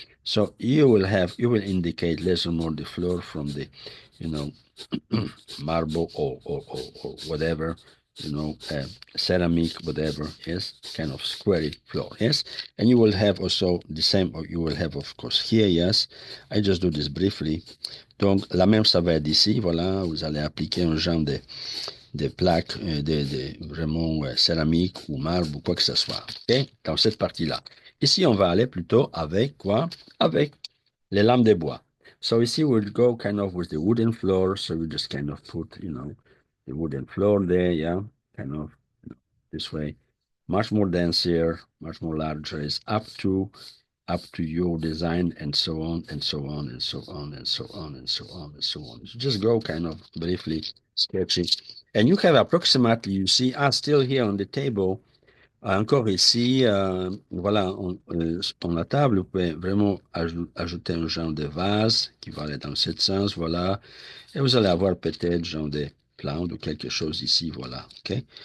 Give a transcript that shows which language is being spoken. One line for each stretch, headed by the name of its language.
English: So you will indicate less or more the floor from the, marble or whatever, ceramic, whatever, yes, kind of square floor, yes. And you will have also the same, or you will have, of course, here, yes. I just do this briefly.
French: Donc, la même, ça va être ici, voilà, vous allez appliquer un genre des plaques, vraiment céramique ou marbre ou quoi que ce soit. OK? Dans cette partie-là. Ici, on va aller plutôt avec quoi? Avec les lames de bois.
English: So ici, we'll go kind of with the wooden floor. So we just kind of put, the wooden floor there, yeah, kind of this way. Much more denser, much more larger. It's up to your design and so on and so on and so on and so on and so on and so on. So just go kind of briefly sketching. And you have approximately, you see, still here on the table,
French: encore ici, voilà, on la table, vous pouvez vraiment ajouter un genre de vase qui va aller dans ce sens, voilà. Et vous allez avoir peut-être genre des plantes ou quelque chose ici, voilà, OK?